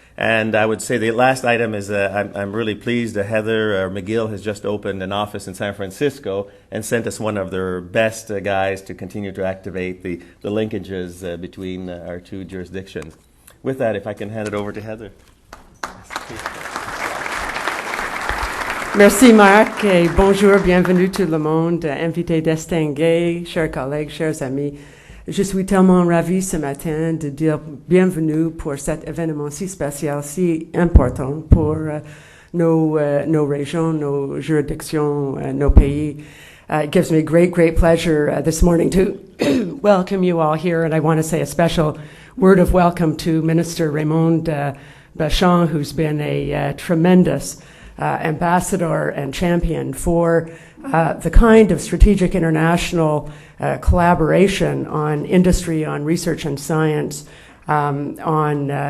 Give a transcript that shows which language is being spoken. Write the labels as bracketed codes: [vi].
[en] And I would say the last item is I'm really pleased that Heather McGill has just opened an office in San Francisco and sent us one of their best guys to continue to activate the linkages between our two jurisdictions. With that, if I can hand it over to Heather. [fr] Merci Marc et bonjour, bienvenue tout le monde, invité distingué, chers collègues, chers amis. Je suis tellement ravie ce matin de dire bienvenue pour cet événement si spécial, si important pour nos régions, nos juridictions, nos pays. [en] It gives me great pleasure this morning to welcome you all here, and I want to say a special word of welcome to Minister Raymond Bachand, who's been a tremendous ambassador and champion for the kind of strategic international collaboration on industry, on research and science, on